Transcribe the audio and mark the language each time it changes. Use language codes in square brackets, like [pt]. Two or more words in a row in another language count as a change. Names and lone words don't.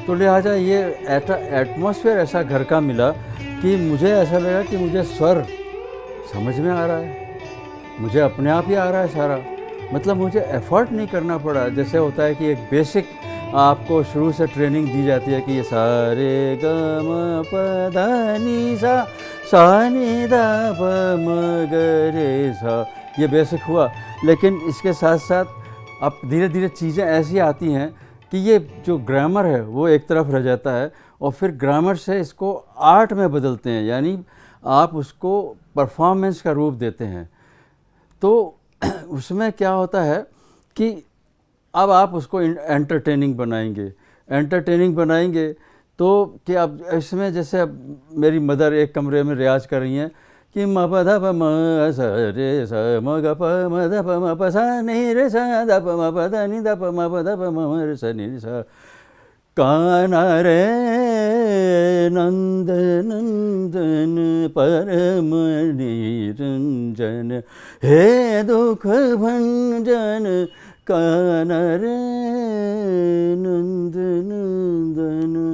[hi] तो लिहाजा ये एटमॉस्फेयर ऐसा घर का मिला कि मुझे ऐसा लगा कि मुझे स्वर समझ में आ रहा है, मुझे अपने आप ही आ रहा है सारा, मतलब मुझे एफर्ट नहीं करना पड़ा। जैसे होता है कि एक बेसिक आपको शुरू से ट्रेनिंग दी जाती है कि ये सारे ग म प ध नि सा सा नि ध प म ग रे सा, ये बेसिक हुआ। लेकिन इसके साथ साथ अब धीरे धीरे चीज़ें ऐसी आती हैं कि ये जो ग्रामर है वो एक तरफ रह जाता है और फिर ग्रामर से इसको आर्ट में बदलते हैं, यानी आप उसको परफॉर्मेंस का रूप देते हैं। तो उसमें क्या होता है कि अब आप उसको एंटरटेनिंग बनाएंगे तो कि अब इसमें जैसे अब मेरी मदर एक कमरे में रियाज कर रही हैं कि म प ध प म स रे स म ग प म ध प म प स नि रे स ध प म प ध नि ध प म प ध प म रे स नि रे स काना रे नंद नंदन परम निरंजन हे दुख भंजन काना रे नंद नंदन।